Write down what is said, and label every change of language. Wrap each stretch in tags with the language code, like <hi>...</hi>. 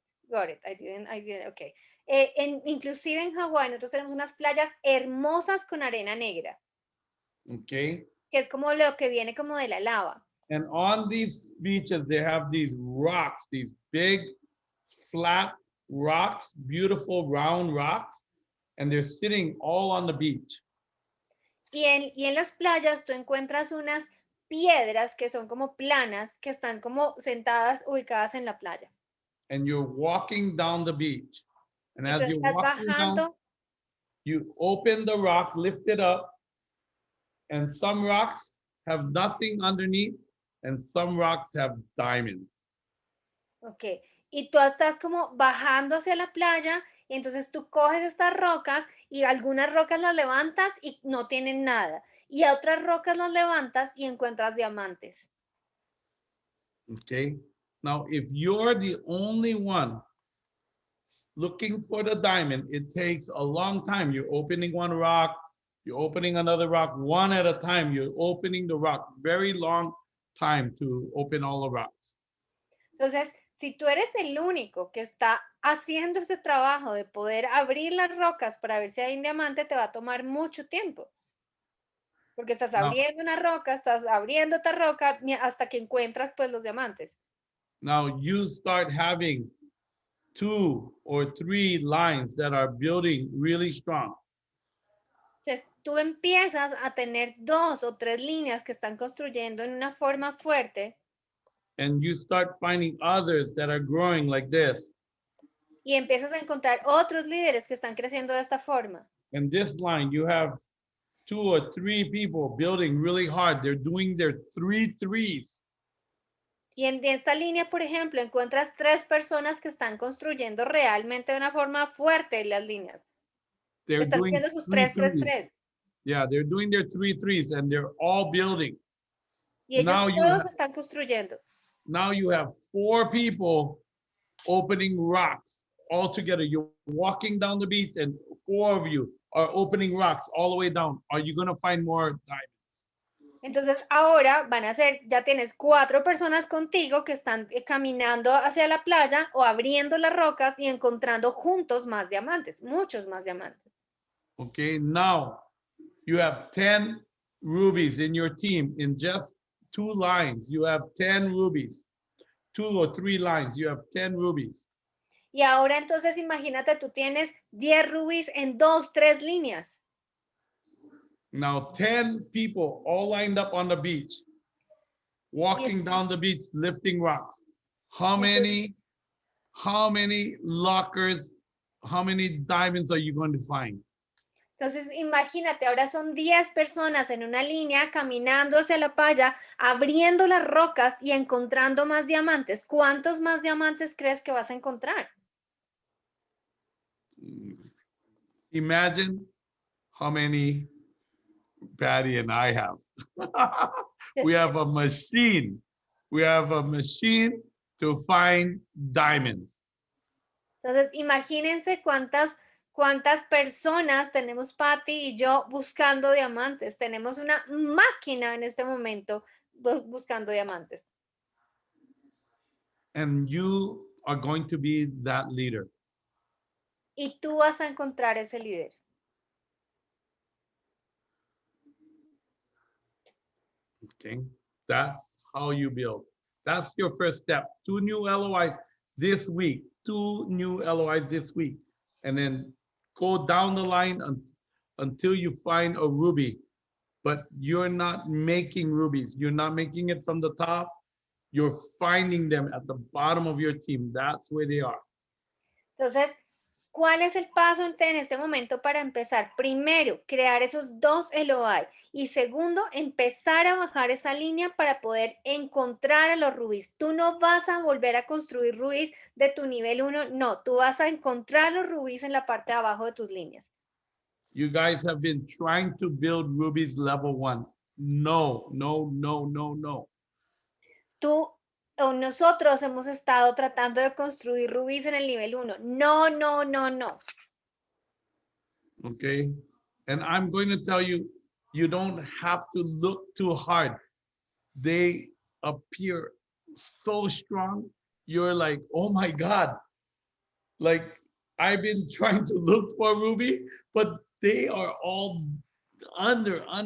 <en>got it. I didn't, okay.</en> <es>Inclusive en Hawái nosotros tenemos unas playas hermosas con arena negra,</es> <en>Okay.</en> <es>que es como lo que viene como de la lava.</es> <en>And on these beaches, they have these rocks, these big, flat rocks, beautiful round rocks, and they're sitting all on the beach.</en> <es>Y en las playas tú encuentras unas piedras que son como planas, que están como sentadas, ubicadas en la playa.</es> <en>And you're walking down the beach. And</en> <es>Y tú</es> <en>as you're</en> <es>estás</es> <en>walking down,</en> <es>bajando,</es> <en>you open the rock, lift it up, and some rocks have nothing underneath, and some rocks have diamonds.</en> <es>ok, y tú estás como bajando hacia la playa, y entonces tú coges estas rocas y algunas rocas las levantas y no tienen nada. Y a otras rocas las levantas y encuentras diamantes.</es> <en>Okay. Now, if you're the only one looking for the diamond, it takes a long time. You're opening one rock, you're opening another rock, one at a time. You're opening the rock, very long time to open all the rocks.</en> <es>Entonces, si tú eres el único que está haciendo ese trabajo de poder abrir las rocas para ver si hay un diamante, te va a tomar mucho tiempo. Porque estás</es> <en>Now,</en> <es>abriendo una roca, estás abriendo otra roca hasta que encuentras pues los diamantes.</es> <en>now you start having 2 or 3 lines that are building really strong.</en> <es>Entonces, tú empiezas a tener 2 o 3 líneas que están construyendo en una forma fuerte</es> <en>And you start finding others that are growing like this.</en> <es>y empiezas a encontrar otros líderes que están creciendo de esta forma.</es> <en>And this line, you have 2 or 3 people building really hard. They're doing their 3 threes.</en> <es>Y en esta línea, por ejemplo, encuentras 3 personas que están construyendo realmente de una forma fuerte las líneas.</es> <en>They're</en> <es>Están</es> <en>doing</en> <es>haciendo sus</es> <en>three 3, 3, threes. 3. Yeah, they're doing their 3 threes and they're all building.</en> <es>Y ellos</es> <en>Now you</en> <es>todos</es> <en>have,</en> <es>están construyendo.</es> <en>now you have 4 people opening rocks all together. You're walking down the beach and 4 of you are opening rocks all the way down. Are you going to find more diamonds?</en> <es>Entonces ahora van a ser, ya tienes 4 personas contigo que están caminando hacia la playa o abriendo las rocas y encontrando juntos más diamantes, muchos más diamantes.</es> <en>Okay, now you have 10 rubies in your team in just 2 lines. You have 10 rubies, 2 or 3 lines. You have 10 rubies.</en> <es>Y ahora entonces imagínate, tú tienes 10 rubíes en 2, 3 líneas.</es> <en>Now 10 people all lined up on the beach, walking down the beach, lifting rocks. How many lockers, how many diamonds are you going to find?</en> <es>Entonces, imagínate, ahora son 10 personas en una línea caminando hacia la playa, abriendo las rocas y encontrando más diamantes. ¿Cuántos más diamantes crees que vas a encontrar?</es> <en>Imagine how many Patty and I have. We have a machine. We have a machine to find diamonds.</en> <es>Entonces, imagínense cuántas personas tenemos Patty y yo buscando diamantes. Tenemos una máquina en este momento buscando diamantes.</es> <en>And you are going to be that leader.</en> <es>Y tú vas a encontrar ese líder.</es> <en>Okay, that's how you build. That's your first step. 2 new LOIs this week. 2 new LOIs this week. And then go down the line until you find a ruby. But you're not making rubies. You're not making it from the top. You're finding them at the bottom of your team. That's where they are.</en> <es>Entonces, ¿cuál es el paso en este momento para empezar? Primero, crear esos 2 LOI. Y segundo, empezar a bajar esa línea para poder encontrar a los rubíes. Tú no vas a volver a construir rubíes de tu nivel 1. No, tú vas a encontrar los rubíes en la parte de abajo de tus líneas.</es> <en>You guys have been trying to build rubies level 1. No, no, no, no, no.</en> <es>Tú o nosotros hemos estado tratando de construir rubíes en el nivel 1. No, no, no, no.</es> <en>Okay. And I'm going to tell you, you don't have to look too hard. They appear so strong. You're like, oh my God. Like, I've been trying to look for ruby, but they are all under.</en>